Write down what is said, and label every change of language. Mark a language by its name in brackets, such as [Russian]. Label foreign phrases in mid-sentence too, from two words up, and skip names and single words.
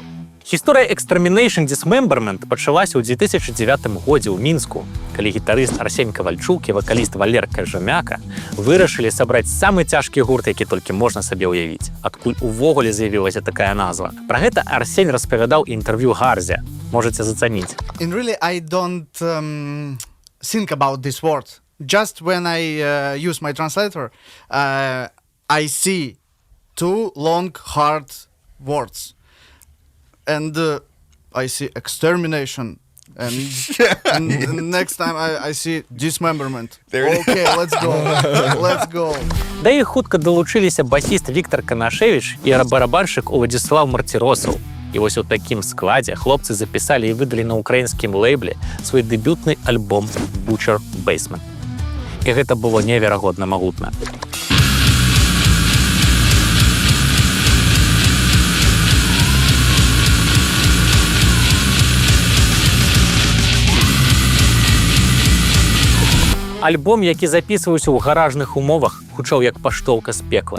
[Belarusian] Гісторыя Extermination Dismemberment пачалася ў 2009 годзе ў Мінску, калі гітарыст Арсень Кавальчук і вакаліст Валер Кажамяка вырашылі сабраць самы цяжкі гурт, які толькі можна сабе ўявіць, адкуль увогуле з'явілася такая назва. Пра гэта Арсень распавядаў інтэрв'ю Гарзе. Можаце зацаніць. [English] In really, I don't think about this word. Just when I use my translator, I see two long, hard words. And I see extermination, and next time I see dismemberment. Okay, let's go. Let's go. [Belarusian] Да іх хутка далучыліся басіст Віктар Канашевіч і барабаншчык Уладзіслаў Марціросаў. І вось у такім складзе хлопцы запісалі і выдалі на украінскім лейбле свой дэбютны альбом Butcher Basement. І гэта было неверагодна магутна. Альбом, які запісваўся ў гаражных умовах, гучаў як паштоўка з пекла.